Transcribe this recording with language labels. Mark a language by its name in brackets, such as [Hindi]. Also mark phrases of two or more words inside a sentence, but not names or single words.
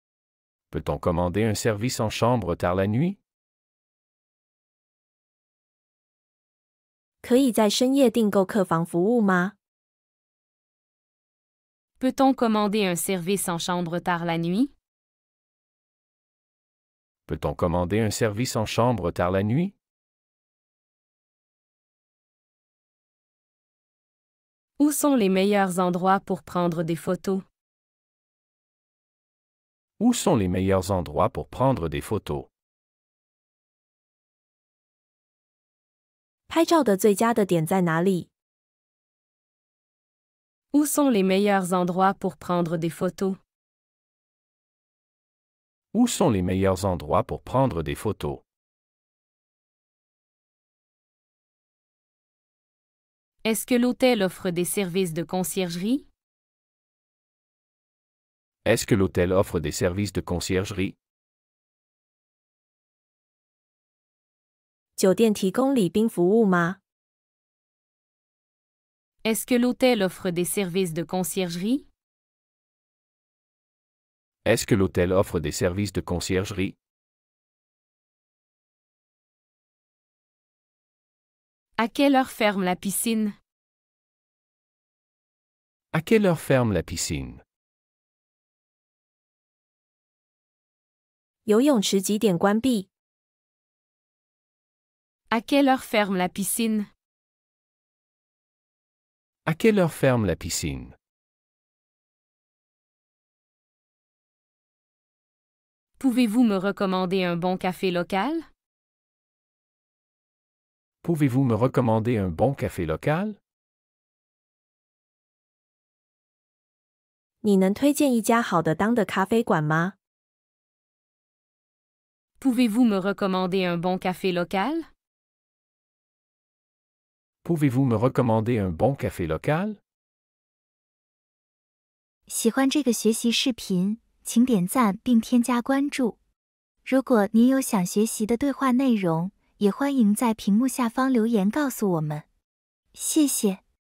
[French] Peut-on commander un service en chambre tard la nuit? [Chinese] 可以在深夜订购客房服务吗？ [French] Peut-on commander un service en chambre tard la nuit? Peut-on commander un service en chambre tard la nuit? Où sont les meilleurs endroits pour prendre des photos? Où sont les meilleurs endroits pour prendre des photos? [Chinese] 拍照的最佳的点在哪里？ [French] Où sont les meilleurs endroits pour prendre des photos? Où sont les meilleurs endroits pour prendre des photos? Est-ce que l'hôtel offre des services de conciergerie? Est-ce que l'hôtel offre des services de conciergerie? [Chinese] 酒店提供礼宾服务吗？ [French] Est-ce que l'hôtel offre des services de conciergerie? Est-ce que l'hôtel offre des services de conciergerie? À quelle heure ferme la piscine? À quelle heure ferme la piscine? [Chinese] 游泳池几点关闭？ [French] À quelle heure ferme la piscine? À quelle heure ferme la piscine? Pouvez-vous me recommander un bon café local? Pouvez-vous me recommander un bon café local? [Chinese] 你能推荐一家好的当的咖啡馆吗？ [French] Pouvez-vous me recommander un bon café local? Pouvez-vous me recommander un bon café local? [Chinese] 喜欢这个学习视频，请点赞并添加关注。如果您有想学习的对话内容，也欢迎在屏幕下方留言告诉我们。谢谢。